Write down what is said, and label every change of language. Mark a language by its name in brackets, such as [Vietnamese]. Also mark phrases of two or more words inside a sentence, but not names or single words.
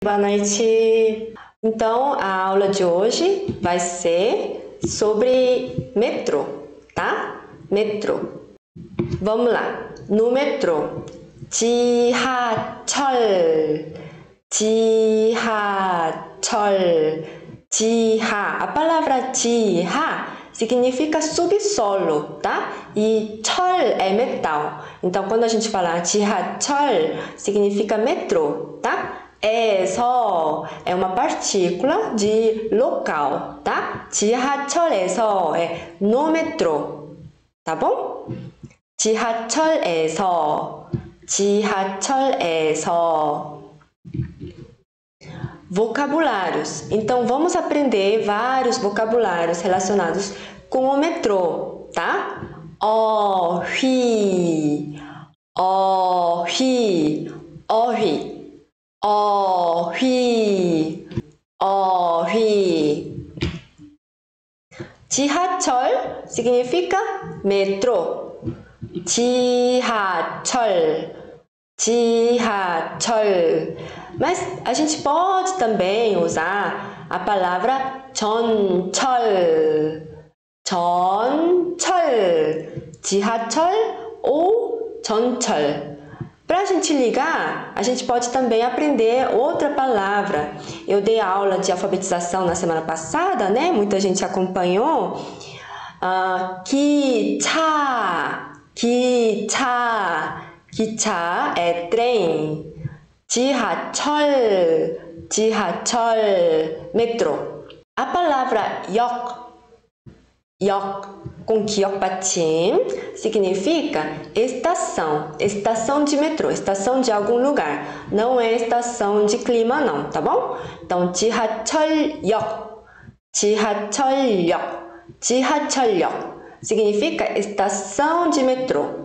[Portuguese] Boa noite. Então, a aula de hoje vai ser sobre metrô, tá? Metrô. Vamos lá. No metrô. [Korean] 지하철. 지하철. 지하. [Portuguese] A palavra 지하 significa subsolo, tá? E 철 é metal. Então, quando a gente fala 지하철, significa metrô, tá? 에서 é uma partícula de local, tá? 지하철에서 é no metrô, tá bom? [Korean] 지하철에서, 지하철에서. [Portuguese] Vocabulários. Então, vamos aprender vários vocabulários relacionados com o metrô, tá? [Korean] 어휘, 어휘, 어휘. 어휘, 어휘. [Portuguese] 지하철 significa metrô. [Korean] 지하철, 지하철. [Portuguese] Mas a gente pode também usar a palavra [Korean] 전철, 전철, 지하철 [Portuguese] ou 전철. Para a gente ligar, a gente pode também aprender outra palavra. Eu dei aula de alfabetização na semana passada, né? Muita gente acompanhou. [Korean] 기차, 기차, 기차 [Portuguese] é trem. [Korean] 지하철, 지하철, [Portuguese] metrô. A palavra [Korean] 역, 역, [Portuguese] com [Korean] 기역 받침, [Portuguese] significa estação, estação de metrô, estação de algum lugar. Não é estação de clima não, tá bom? Então, [Korean] 지하철역, 지하철역, 지하철역 [Portuguese] significa estação de metrô.